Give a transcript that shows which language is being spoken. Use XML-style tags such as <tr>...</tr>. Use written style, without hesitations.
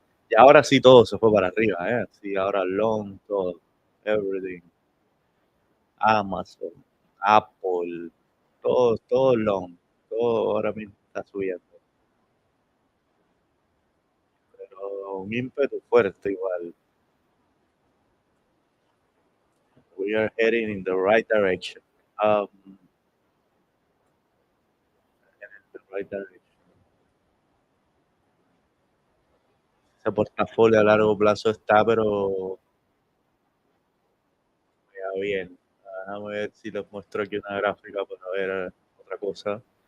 <es>Y ahora sí todo se fue para arriba, ¿eh? Sí, ahora long, todo, everything. Amazon, Apple, todo long, todo ahora mismo está subiendo. Pero un ímpetu fuerte igual.</es> <en>We are heading in the right direction. Um, in the right direction.</en> <es>Ese portafolio a largo plazo está, pero ya bien. Déjame ver si les muestro aquí una gráfica para ver otra cosa.</es>